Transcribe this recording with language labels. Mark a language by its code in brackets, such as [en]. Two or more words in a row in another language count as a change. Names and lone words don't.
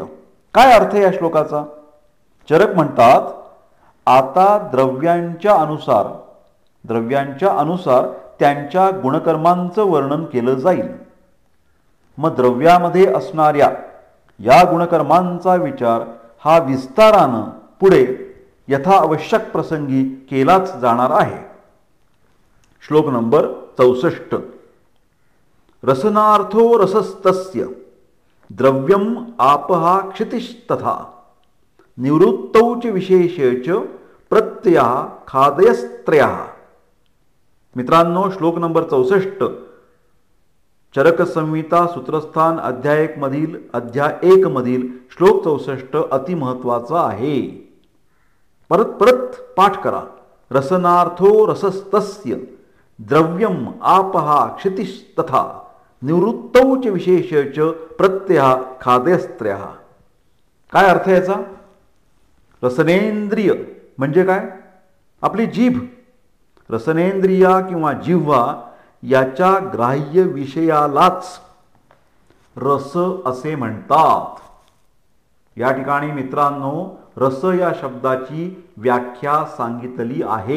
[mr] काय अर्थ आहे या श्लोकाचा? चरक म्हणतात, आता द्रव्यांच्या अनुसार त्यांच्या गुणकर्मांचं वर्णन केलं जाईल. मग द्रव्यामध्ये असणाऱ्या या गुणकर्मांचा विचार हा विस्तारानं पुढे यथावश्यक प्रसंगी केलाच जाणार आहे. श्लोक नंबर 64. [sa] रसनार्थो रसस्तस्य द्रव्यम आपहा क्षितिस्तथा निवृत्तौ च विशेषेच प्रत्यया खादयस्त्रयः. [mr] मित्रांनो, श्लोक नंबर 64 चरकसंहिता सूत्रस्थान अध्याय 1 मधील श्लोक 64 अतिमहत्वाचा आहे. परत पाठ करा. [sa] रसनार्थो रसस्तस्य द्रव्यम आपहा क्षितिस्तथा निवृत्तौ च विशेषेच प्रत्यया खादयस्त्रयः. [mr] काय अर्थ याचा? रसनेंद्रिय म्हणजे काय? आपली जीभ. रसनेंद्रिया किंवा जिव्हा याच्या ग्राह्य विषयालाच रस असे म्हणतात. या ठिकाणी मित्रांनो, रस या शब्दाची व्याख्या सांगितली आहे.